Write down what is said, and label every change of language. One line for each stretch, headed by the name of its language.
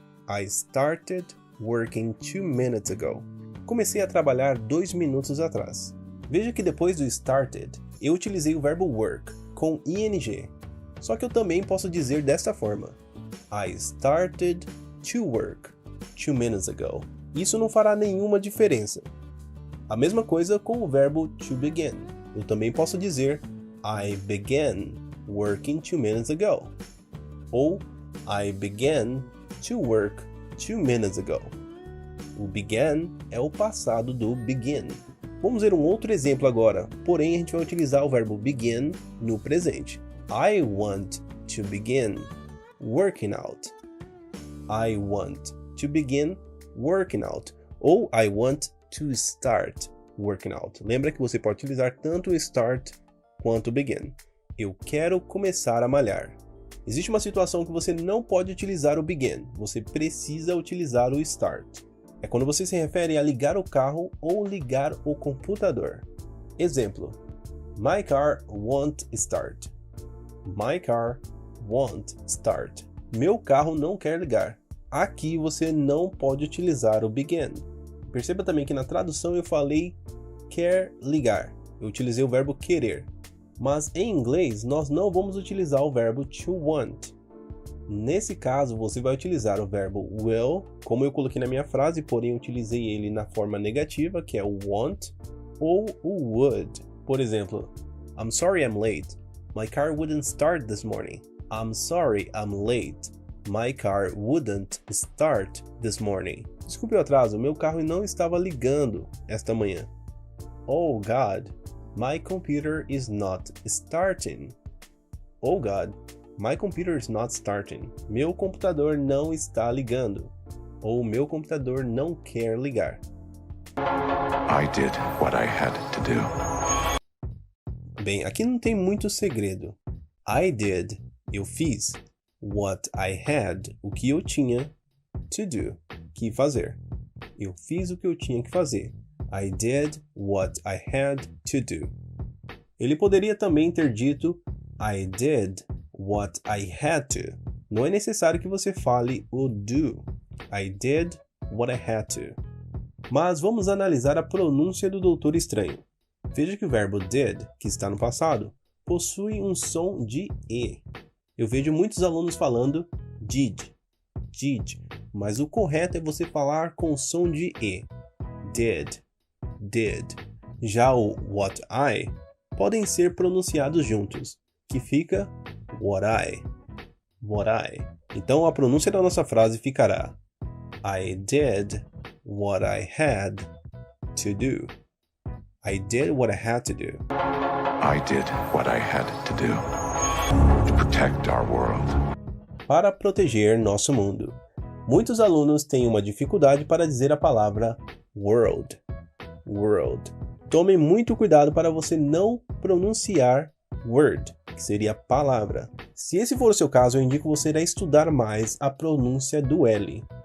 English: I started working 2 minutes ago.
Portuguese: Comecei a trabalhar 2 minutos atrás. Veja que depois do started, eu utilizei o verbo work, com ing. Só que eu também posso dizer desta forma.
English: I started to work 2 minutes ago.
Portuguese: Isso não fará nenhuma diferença. A mesma coisa com o verbo to begin. Eu também posso dizer
English: I began working 2 minutes ago. Ou I began to work 2 minutes ago.
Portuguese: O began é o passado do begin. Vamos ver um outro exemplo agora, porém a gente vai utilizar o verbo begin no presente.
English: I want to begin working out. I want to begin working out. Ou I want to start working out.
Portuguese: Lembra que você pode utilizar tanto o start quanto o begin. Eu quero começar a malhar. Existe uma situação que você não pode utilizar o begin. Você precisa utilizar o start. É quando você se refere a ligar o carro ou ligar o computador. Exemplo.
English: My car won't start. My car won't start.
Portuguese: Meu carro não quer ligar. Aqui você não pode utilizar o begin. Perceba também que na tradução eu falei quer ligar. Eu utilizei o verbo querer. Mas em inglês nós não vamos utilizar o verbo to want. Nesse caso você vai utilizar o verbo will, como eu coloquei na minha frase, porém eu utilizei ele na forma negativa, que é o want, ou o would. Por exemplo,
English: I'm sorry I'm late. My car wouldn't start this morning. I'm sorry I'm late. My car wouldn't start this morning.
Portuguese: Desculpe o atraso, meu carro não estava ligando esta manhã.
English: Oh God, my computer is not starting. Oh God, my computer is not starting.
Portuguese: Meu computador não está ligando. Ou meu computador não quer ligar.
English: I did what I had to do.
Portuguese: Bem, aqui não tem muito segredo.
English: I did,
Portuguese: eu fiz.
English: What I had,
Portuguese: o que eu tinha.
English: To do,
Portuguese: que fazer. Eu fiz o que eu tinha que fazer.
English: I did what I had to do.
Portuguese: Ele poderia também ter dito
English: I did what I had to.
Portuguese: Não é necessário que você fale o do.
English: I did what I had to.
Portuguese: Mas vamos analisar a pronúncia do Doutor Estranho. Veja que o verbo did, que está no passado, possui um som de E. Eu vejo muitos alunos falando did, mas o correto é você falar com som de E. Did. Já o what I podem ser pronunciados juntos, que fica what I. Então a pronúncia da nossa frase ficará
English: I did what I had to do. I did what I had to do. I did what I had to do to protect our world.
Portuguese: Para proteger nosso mundo. Muitos alunos têm uma dificuldade para dizer a palavra world. world. Tome muito cuidado para você não pronunciar word, que seria palavra. Se esse for o seu caso, eu indico você a estudar mais a pronúncia do L.